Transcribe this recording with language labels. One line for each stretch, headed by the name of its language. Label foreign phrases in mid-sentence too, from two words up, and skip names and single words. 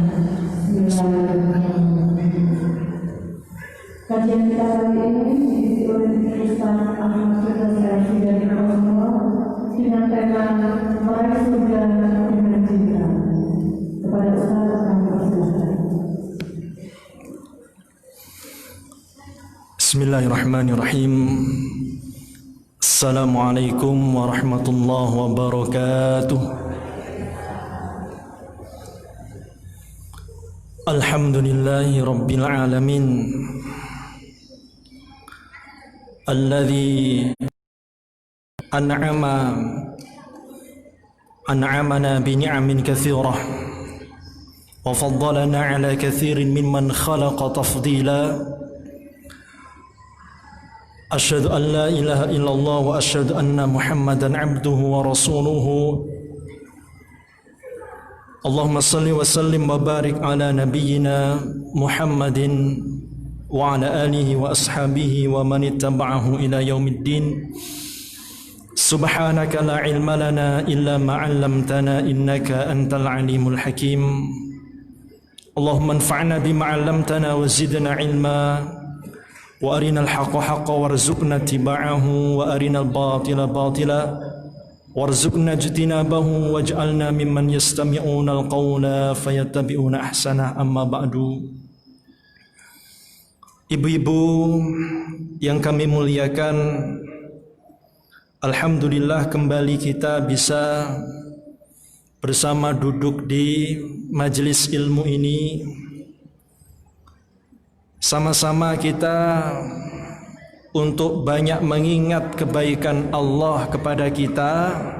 Indonesian: Kajian kita kali ini diisi oleh Ustaz Ahmad Firdaus dari Rasulullah dengan tema meraih surga dengan cinta. Kepada Ustaz kami persilakan.
Arabic: بسم الله الرحمن الرحيم. السلام عليكم ورحمة الله وبركاته. الحمد لله رب العالمين, الذي أنعمنا بنعم كثيرة وفضلنا على كثير ممن خلق تفضيلا. أشهد أن لا إله إلا الله وأشهد أن محمدا عبده ورسوله. اللهم صل وسلم وبارك على نبينا محمد وعلى آله وأصحابه ومن اتبعه إلى يوم الدين. سبحانك لا علم لنا إلا ما علمتنا إنك أنت العليم الحكيم. اللهم انفعنا بما علمتنا وزدنا علما وأرنا الحق حقا وارزقنا اتباعه وأرنا الباطل باطلا وارزقنا اجتنابه واجعلنا ممن يستمعون القول فيتبعون أحسنه. أما بعد.
Indonesian: Ibu-ibu yang kami muliakan, alhamdulillah kembali kita bisa bersama duduk di majelis ilmu ini. Sama-sama kita untuk banyak mengingat kebaikan Allah kepada kita.